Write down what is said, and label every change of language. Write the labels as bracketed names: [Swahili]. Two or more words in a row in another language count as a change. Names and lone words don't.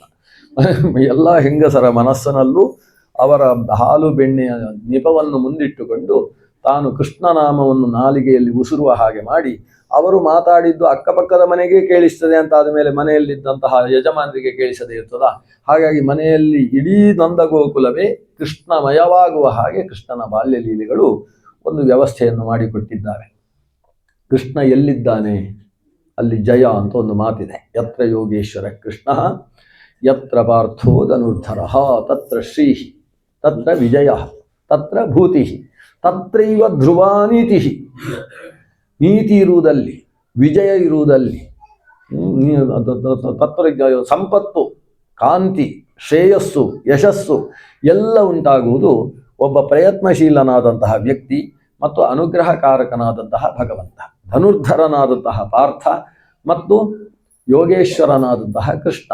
[Kannada] ಎಲ್ಲ ಹೆಂಗಸರ ಮನಸ್ಸಿನಲ್ಲೂ ಅವರ ಹಾಲು ಬೆಣ್ಣೆಯ ನಿಪವನ್ನು ಮುಂದಿಟ್ಟುಕೊಂಡು ತಾನು ಕೃಷ್ಣನಾಮವನ್ನು ನಾಲಿಗೆಯಲ್ಲಿ ಉಸುರುವ ಹಾಗೆ ಮಾಡಿ, ಅವರು ಮಾತಾಡಿದ್ದು ಅಕ್ಕಪಕ್ಕದ ಮನೆಗೆ ಕೇಳಿಸ್ತದೆ ಅಂತ ಆದಮೇಲೆ ಮನೆಯಲ್ಲಿದ್ದಂತಹ ಯಜಮಾನರಿಗೆ ಕೇಳಿಸದೇ ಇರ್ತದ. ಹಾಗಾಗಿ ಮನೆಯಲ್ಲಿ ಇಡೀ ನಂದಗೋಕುಲವೇ ಕೃಷ್ಣಮಯವಾಗುವ ಹಾಗೆ ಕೃಷ್ಣನ ಬಾಲ್ಯ ಲೀಲೆಗಳು ಒಂದು ವ್ಯವಸ್ಥೆಯನ್ನು ಮಾಡಿಕೊಟ್ಟಿದ್ದಾರೆ. ಕೃಷ್ಣ ಎಲ್ಲಿದ್ದಾನೆ ಅಲ್ಲಿ ಜಯ ಅಂತ ಒಂದು ಮಾತಿದೆ. [Sanskrit] ಯತ್ರ ಯೋಗೇಶ್ವರ ಕೃಷ್ಣ ಯತ್ರ ಪಾರ್ಥೋ ಧನುರ್ಧರ ತತ್ರ ಶ್ರೀ ತತ್ರ ವಿಜಯ ತತ್ರ ಭೂತಿ ತತ್ರೈವ ಧ್ರುವಾನೀತಿ. [Kannada] ನೀತಿ ಇರುವುದಲ್ಲಿ, ವಿಜಯ ಇರುವುದಲ್ಲಿ, ತತ್ರ ಸಂಪತ್ತು, ಕಾಂತಿ, ಶ್ರೇಯಸ್ಸು, ಯಶಸ್ಸು ಎಲ್ಲ ಉಂಟಾಗುವುದು ಒಬ್ಬ ಪ್ರಯತ್ನಶೀಲನಾದಂತಹ ವ್ಯಕ್ತಿ ಮತ್ತು ಅನುಗ್ರಹಕಾರಕನಾದಂತಹ ಭಗವಂತ, ಧನುರ್ಧರನಾದಂತಹ ಪಾರ್ಥ ಮತ್ತು ಯೋಗೇಶ್ವರನಾದಂತಹ ಕೃಷ್ಣ.